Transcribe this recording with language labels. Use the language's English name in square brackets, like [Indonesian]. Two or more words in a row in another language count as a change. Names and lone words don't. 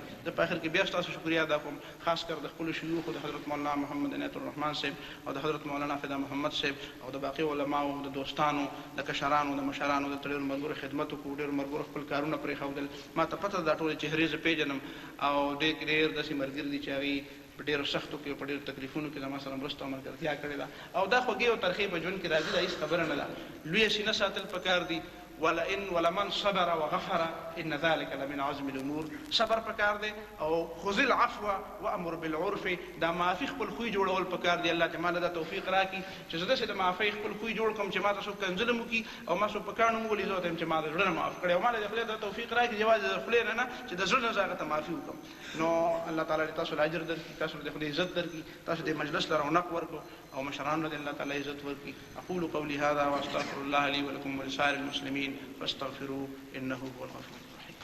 [Pashto] زه په آخر کې بیا ستاسو شکریه ادا کوم، خاص کر د خپلو شیوخو د حضرت مولانا محمد عنایت الرحمن صاحب او د حضرت مولانا فدا محمد صاحب او د باقي علماو او د دوستانو د کشرانو د مشرانو د ډېرو ملګرو خدمت وکړو، ډېرو ملګرو خپل کارونه پرېښودل. ما ته پته دا ټولې چهرې زه پېژنم او ډېر داسې ملګري دي چې هغوی په ډېرو سختو کې په ډېرو تکلیفونو کې زما سره مرسته او ملګرتیا کړې ده. او دا خوږې او ترخې په ژوند کې راځي، دا هېڅ خبره نه ده. لویه سینه ساتل پکار دي. [Arabic] ولمن صبر وغفر ان ذلك لمن عزم الامور. [Pashto] صبر پکار دی او [Arabic] خذ العفو وامر بالعرف. [Pashto] دا معافي خپل خوی جوړول پکار دی. الله تعالی دا توفیق راکړي چې زه داسې د معافۍ خپل خوی جوړ کړم چې ما ته څوک کنځلم وکړي او ما څوک په کاڼو وولي زه ورته یم چې ما د زړه نه معاف کړی او ما له د خدای دا توفیق راکړي یوازې د خولې نه چې د زړه نه زه هغه ته معافي وکړم. نو الله تعالی دې تاسو له اجر درکړي، تاسو د خدای عزت درکړي، تاسو دې مجلس له رونق ورکړو او مشرانو دې الله تعالی عزت ورکړي. [Arabic] اقول قولي هذا واستغفر الله لي ولكم ولسائر المسلمين فاستغفروه انه هو الغفور.